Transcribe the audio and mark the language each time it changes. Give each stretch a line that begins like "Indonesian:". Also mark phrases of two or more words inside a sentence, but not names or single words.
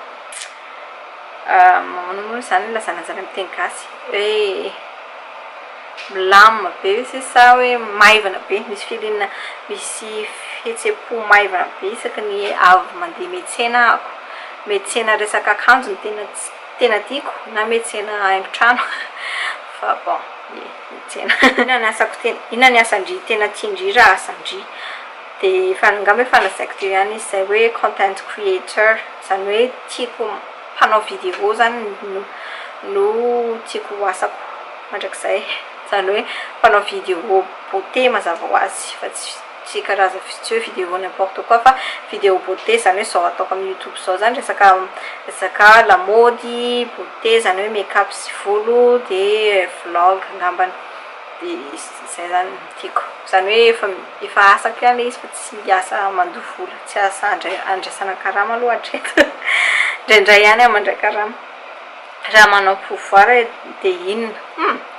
Malagasy: manao moa zany lazanazany amin'ny teny gasy hoe milamina be
French: c'est ça
Malagasy: hoe maivana be misy filina misy fihetsem-po maivana be isaky ny avy mandeha metsena ako metsena resaka akanjo ny tena tiako na metsena haingon-trano fa bon metsena inona ny asandry tena tiandry raha asandry de angamba hoe fanazaiko teo ihany izy zay hoe
English: content creator
Malagasy: zany hoe tiako mpanao vidéo zany no tiako ho asako mandrakizay zany hoe mpanao
French: vidéo beauté
Malagasy: mazava ho azy fa tsy karaza tsy hoe
French: vidéo n'importe quoi
Malagasy: fa
French: vidéo beauté
Malagasy: zany hoe zao ataoko amin'ny YouTube zao zany resaka lamody beauté zany hoe make-up sy volo de vlog ngambany de zay zany tiako zany hoe efa asako ihany izy fa tsy asa mandoa vola tsy asa andraisana karama aloha hatreto ndraindray ihany mandray karama raha manao pouvoir de inona